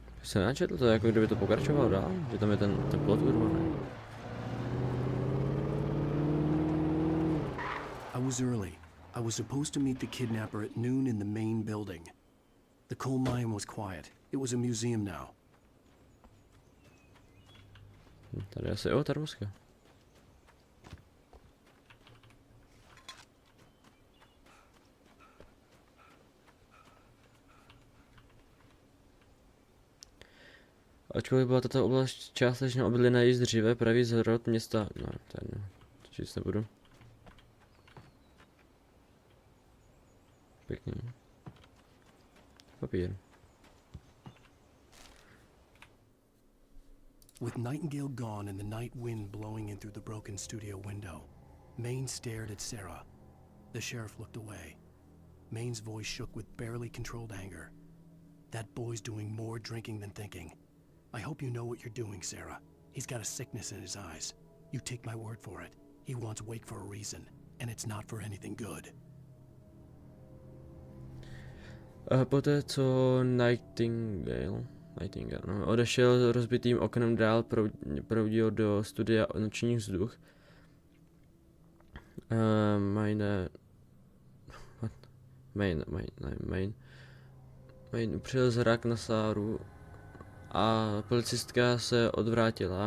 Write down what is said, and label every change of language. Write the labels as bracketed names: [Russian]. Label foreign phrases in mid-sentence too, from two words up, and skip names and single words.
[Czech] jsem načetl to, jako kdyby to pokračovalo dál, že tam je ten plot urvaný. [English] I was early. I was supposed to meet the kidnapper at noon in the main building. The coal mine was quiet. It was a museum now. [Czech] Tady asi termoska. Ačkoliv byla tato oblast částečně obydlená již dříve, pravý zrod města... No, to číst nebudu. Pěkný. Papír. [English] With Nightingale gone and the night wind blowing in through the broken studio window, Maine stared at Sarah. The sheriff looked away. Maine's voice shook with barely controlled anger. That boy's doing more drinking than thinking. I hope you know what you're doing, Sarah. He's got a sickness in his eyes. You take my word for it. He wants Wake for a reason, and it's not for anything good. [Czech] A poté, co Nightingale odešel rozbitým oknem dál, proudil do studia Nočních vzduch. Maine upřel zrak na Sáru a policistka se odvrátila.